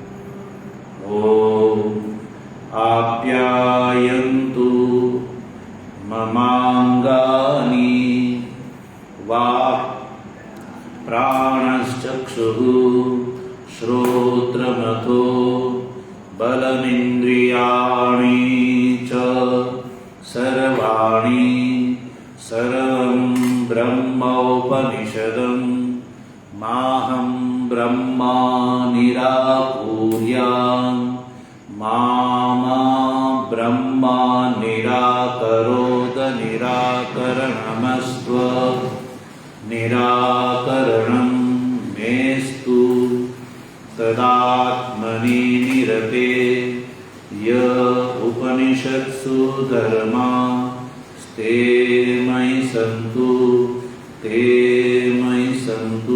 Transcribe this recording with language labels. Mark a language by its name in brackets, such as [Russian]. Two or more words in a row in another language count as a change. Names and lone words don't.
[Sanskrit] ઓમ આપ્યાયન્તુ મમાંગાની વા પ્રાણશ્ચક્ષુઃ શ્રોત્રમથો બલમિન્દ્રિયાણિ ચ સર્વાણિ સર્વં બ્રહ્મ उपनिषदं माहं ब्रह्मा निराकुर्यां मा ब्रह्मा निराकरोद निराकरणमस्त्व निराकरणं मेस्तु तदात्मनि निरते य उपनिषत्सु धर्मा ते मयि सन्तु ते मयि सन्तु।